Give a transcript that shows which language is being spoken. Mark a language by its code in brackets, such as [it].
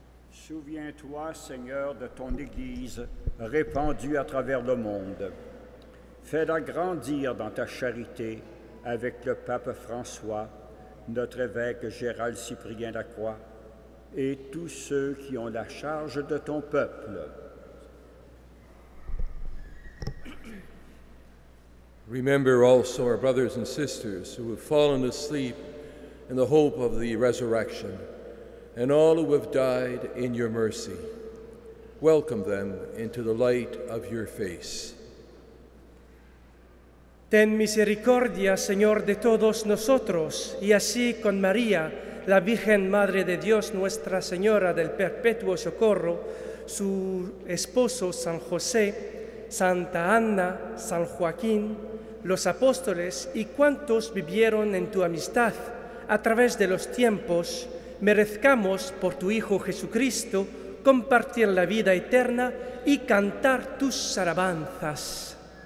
[fr] Souviens-toi, Seigneur, de ton Église répandue à travers le monde. Fais-la grandir dans ta charité avec le pape François, notre évêque Gérald Cyprien Lacroix et tous ceux qui ont la charge de ton peuple. [en] Remember also our brothers and sisters who have fallen asleep in the hope of the resurrection, and all who have died in your mercy. Welcome them into the light of your face. [es] Ten misericordia, Señor, de todos nosotros, y así con María, la Virgen Madre de Dios, Nuestra Señora del Perpetuo Socorro, su esposo San José, Santa Ana, San Joaquín, los apóstoles y cuantos vivieron en tu amistad a través de los tiempos, merezcamos por tu Hijo Jesucristo compartir la vida eterna y cantar tus alabanzas.